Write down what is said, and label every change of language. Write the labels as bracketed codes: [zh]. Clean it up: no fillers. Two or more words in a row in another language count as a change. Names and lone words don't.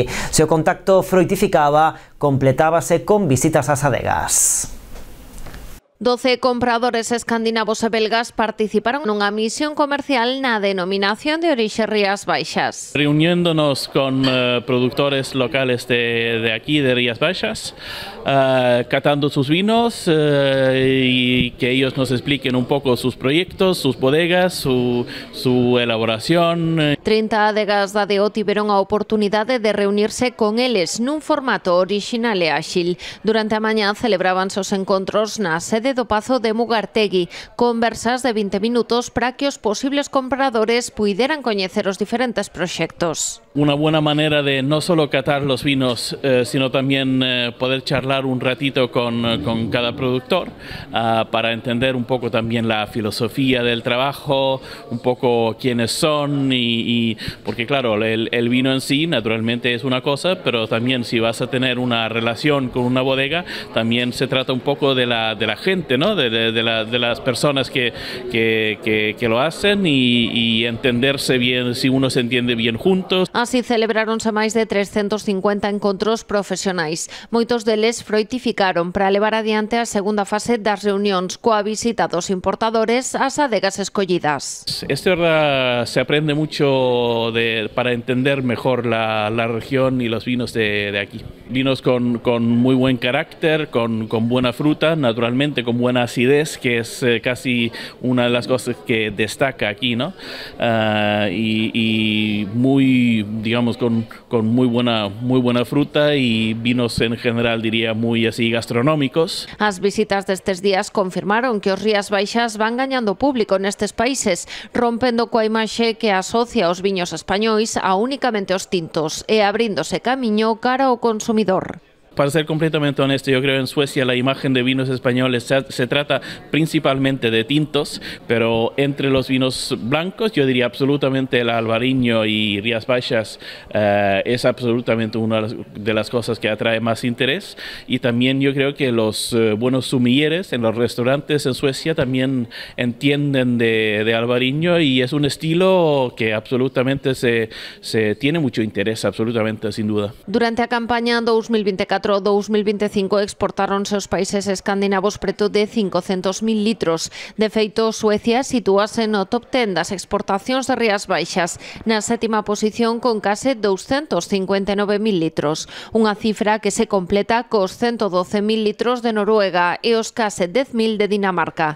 [gl] Se o contacto froitificaba, completábase con visitas ás adegas. 12 compradores escandinavos e belgas participaron nunha misión comercial na denominación de orixe Rías Baixas. [es] Reuniéndonos con productores locales de aquí, de Rías Baixas, catando sus vinos y que ellos nos expliquen un poco sus proyectos, sus bodegas, su elaboración. [gl] 30 adegas da DO tiveron a oportunidade de reunirse con eles nun formato orixinal e áxil. Durante a mañá celebrábanse os encontros na sede do Pazo de Mugartegui, conversas de 20 minutos para que os posibles compradores puideran coñecer os diferentes proxectos. [es] Una buena manera de no solo catar los vinos, sino también poder charlar un ratito con cada productor para entender un poco también la filosofía del trabajo, un poco quiénes son y porque claro, el vino en sí naturalmente es una cosa, pero también si vas a tener una relación con una bodega, también se trata un poco de la gente, ¿no? de las personas que lo hacen y entenderse bien, si uno se entiende bien juntos. [gl] Así celebráronse máis de 350 encontros profesionais. Moitos deles froitificaron para levar adiante a segunda fase das reunións coa visita dos importadores ás adegas escollidas. [es] Esto se aprende mucho para entender mejor la región y los vinos de aquí. Vinos con muy buen carácter, con buena fruta, naturalmente con buena acidez, que es casi una de las cosas que destaca aquí, ¿no? Y muy, digamos, con muy buena fruta y vinos en general, diría, muy así gastronómicos. [gl] As visitas destes días confirmaron que os Rías Baixas van gañando público nestes países, rompendo coa imaxe que asocia os viños españois a únicamente os tintos e abríndose camiño cara ao consumidor. [es] para ser completamente honesto, yo creo en Suecia la imagen de vinos españoles se trata principalmente de tintos, pero entre los vinos blancos yo diría absolutamente el Albariño y Rías Baixas es absolutamente una de las cosas que atrae más interés, y también yo creo que los buenos sumilleres en los restaurantes en Suecia también entienden de Albariño, y es un estilo que absolutamente se tiene mucho interés, absolutamente, sin duda. [gl] Durante a campaña 2024-2025 exportáronse aos países escandinavos preto de 500.000 litros. De feito, Suecia sitúase no top 10 das exportacións de Rías Baixas, na 7ª posición con case 259.000 litros. Unha cifra que se completa cos 112.000 litros de Noruega e os case 10.000 de Dinamarca.